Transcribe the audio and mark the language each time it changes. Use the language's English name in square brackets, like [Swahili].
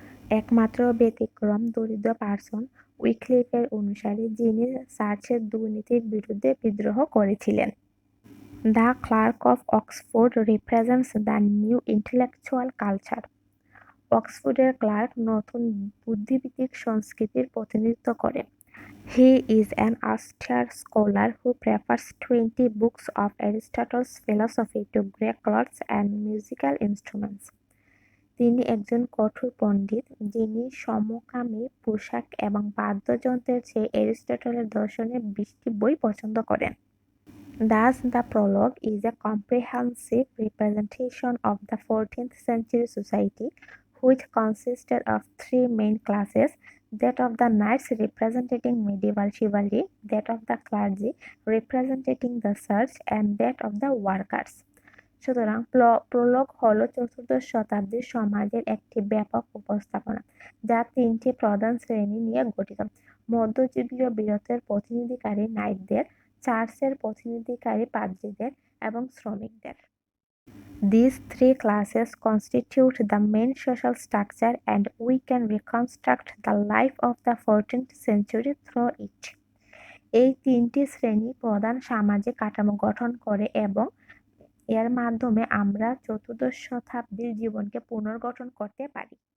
[Bangla] একমাত্র ব্যতিক্রম দরিদ্র পার্সন, উইক্লিফের অনুসারী, যিনি চার্চের দুর্নীতির বিরুদ্ধে বিদ্রোহ করেছিলেন। [English] The clerk of Oxford represents the new intellectual culture. [Bangla] অক্সফোর্ডের clerk নতুন বুদ্ধিভিত্তিক সংস্কৃতির প্রতিনিধিত্ব করে। [English] He is an austere scholar who prefers 20 books of Aristotle's philosophy to grey clothes and musical instruments. [Bangla] তিনি একজন কঠোর পণ্ডিত, যিনি সমকামী পোশাক এবং বাদ্যযন্ত্রের চেয়ে অ্যারিস্টটলের দর্শনের 20টি বই পছন্দ করেন। [English] Thus, the prologue is a comprehensive representation of the 14th century society, which consisted of three main classes: that of the knights representing medieval chivalry, that of the clergy representing the church, and that of the workers. [Bangla] সুতরাং প্রলোগ হলো চতুর্দশ শতাব্দীর সমাজের একটি ব্যাপক উপস্থাপনা, যা তিনটি প্রধান শ্রেণী নিয়ে গঠিত: মধ্যযুগীয় বীরত্বের প্রতিনিধিকারী নাইটদের, চার্চের প্রতিনিধিকারী পাদ্রীদের এবং শ্রমিকদের। [English] These three classes constitute the main social structure, and we can reconstruct the life of the 14th century through it. [Bangla] এই তিনটি শ্রেণী প্রধান সামাজিক কাঠামো গঠন করে এবং এর মাধ্যমে আমরা চতুর্দশ শতাব্দীর জীবনকে পুনর্গঠন করতে পারি।